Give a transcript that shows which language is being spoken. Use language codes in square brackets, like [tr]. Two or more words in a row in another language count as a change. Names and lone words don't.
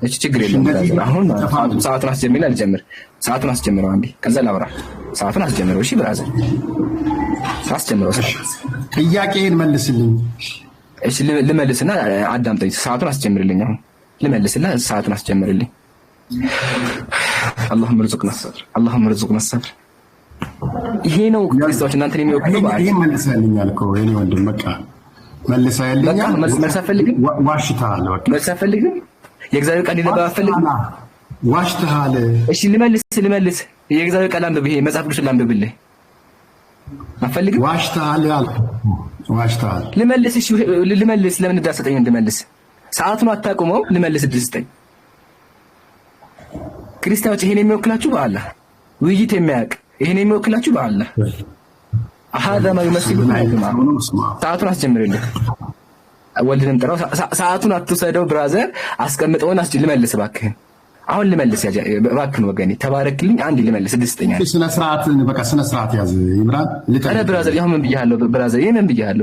[am] እሺ ችግር የለም ብራዘር። አሁን ሰዓቱን አስጀምር አልጀምር? ሰዓቱን አስጀምረው አንዴ፣ ከዛ ላውራ። ሰዓቱን አስጀምረው። እሺ ብራዘር አስጀምረው። ጥያቄን መልስልኝ። እሺ ልመልስና አዳምጠኝ። ሰዓቱን አስጀምርልኝ። አሁን ልመልስና ሰዓቱን አስጀምርልኝ። [ar] اللهم ارزقنا الصبر اللهم ارزقنا الصبر። [am] ይሄ ነው ክርስቲያኖች እናንተን የሚወክለው በአል። ይሄ መልሰልኛል እኮ የኔ ወንድም፣ በቃ መልሰልኛል። መልስ አትፈልግም? ዋሽተሃል። በቃ መልስ አትፈልግም? የእግዚአብሔር ቃል ሊነባ አትፈልግም? ዋሽተሃል። እሺ ልመልስ። የእግዚአብሔር ቃል አንብብ። ይሄ መጽሐፍ ቅዱስ ላንብብልህ። አትፈልግም? ዋሽተሃል ዋሽተሃል። ልመልስ። እሺ ልመልስ። ለምን እንዳሰጠኝ እንድመልስ? ሰዓቱን አታቁመው። ልመልስ እድል ስጠኝ። ክርስቲያኖች ይሄን የሚወክላችሁ በአላህ ውይይት የሚያውቅ ይሄን የሚወክላችሁ በአላህ [ar] هذا ما يمثل [am] ሰዓቱን አስጀምርልኝ። ወልድንም ጥራው። ሰዓቱን አትውሰደው ብራዘር፣ አስቀምጠውና ልመልስ እባክህን። አሁን ልመልስ እባክህን ወገኔ፣ ተባረክልኝ። አንዴ ልመልስ ደስተኛ ነኝ። ስነ ስርዓት ያዝ ይምራን። አረ ብራዘር ያው ምን ብያለሁ? ብራዘር ምን ብያለሁ?